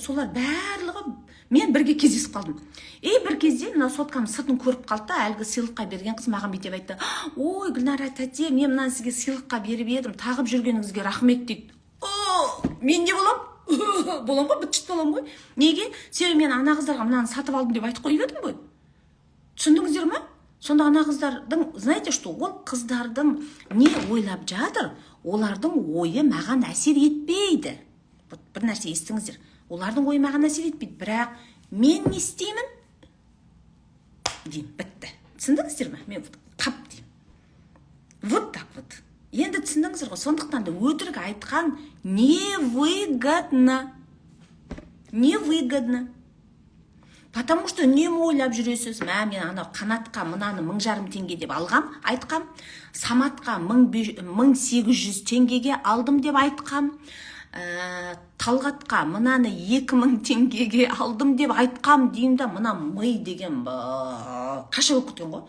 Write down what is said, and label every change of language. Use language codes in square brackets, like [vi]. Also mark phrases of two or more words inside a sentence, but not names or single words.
[kk] Солар барлығы мен бірге кездесіп қалдым. Бір кезде мына соткамның сыртын көріп қалды да, әлгі сыйлыққа берген қыз маған бүйтіп айтты. Ой, Гүлнара тәте, мен мынаны сізге сыйлыққа беріп едім, тағып жүргеніңізге рахмет дейді. Мен не болам? Болам ғой, бітшіт болам ғой. Неге? Себебі мен ана қыздарға мынаны сатып алдым деп айтып қойып едім ғой. Түсіндіңіздер ме? Сонда ана қыздардың, [ru] знаете что, [kk] ол қыздардың не ойлап жатыр, олардың ойы маған әсер етпейді. Бір нәрсе естіңіздер. Олардың ойы маған әсер етпейді, бірақ мен не істеймін? Деймін, бітті. Түсіндіңіздер ме? Мен қап деймін. [ru] Вот так вот. [kk] Енді түсіндіңіздер ғой, сондықтан да өтірік айтқан невыгодно. невыгодно. [ru] Потому что [kk] үнемі ойлап жүресіз, мен ана Қанатқа мынаны 1000 теңге деп алғам, айтқам, Саматқа 1800 теңгеге алдым деп айтқам, Талғатқа мынаны 2000 теңгеге алдым деп айтқам деймін да, мына ми деген қаша болып кеткен ғой.